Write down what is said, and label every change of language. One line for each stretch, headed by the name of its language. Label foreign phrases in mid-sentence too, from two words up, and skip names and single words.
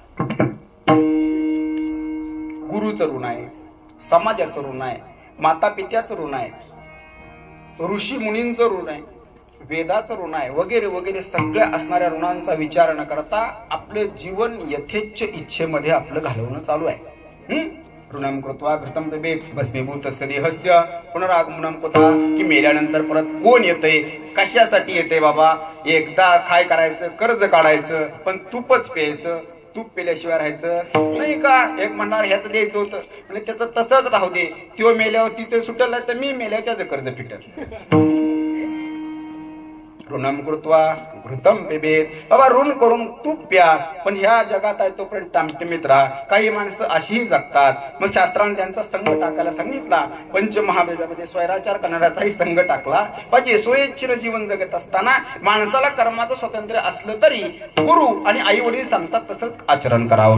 Marathi: गुरुचं ऋण आहे, समाजाचं ऋण आहे, माता पित्याचं ऋण आहे, ऋषी मुनींचं ऋण आहे, वेदाचं ऋण आहे वगैरे वगैरे सगळ्या असणाऱ्या ऋणांचा विचार न करता आपलं जीवन यथेच्छ इच्छेमध्ये आपलं घालवणं चालू आहे.
Sanskrit: ऋणम कृत्वा घृतम पिबेत भस्मीभूतस्य देहस्य पुनरागमनम कुतः.
Marathi: की मेल्यानंतर परत कोण येतंय, कशासाठी येतंय बाबा. एकदा काय करायचं, कर्ज काढायचं, पण तूपच प्यायचं. तूप पेल्याशिवाय राहायचं नाही का. एक म्हणणार ह्याच द्यायचं होतं, म्हणजे त्याचं तसंच राहू दे. तो मेल्यावर तिथे सुटल नाही तर मी मेल्यावर त्याचं कर्ज फिटल.
Sanskrit: ऋणम कृत्वा घृतम पिबेत.
Marathi: बाबा ऋण करून तूप प्या, पण ह्या जगात आहे तोपर्यंत टामटिमीत राहा. काही माणसं अशीही जगतात. मग शास्त्राने त्यांचा संघ टाकायला सांगितला. पंचमहाभेदामध्ये स्वैराचार करणाऱ्याचाही संघ टाकला पाहिजे. स्वयेच्छेनं जीवन जगत असताना माणसाला कर्माचं स्वातंत्र्य असलं तरी गुरु आणि आई वडील सांगतात तसंच आचरण करावं.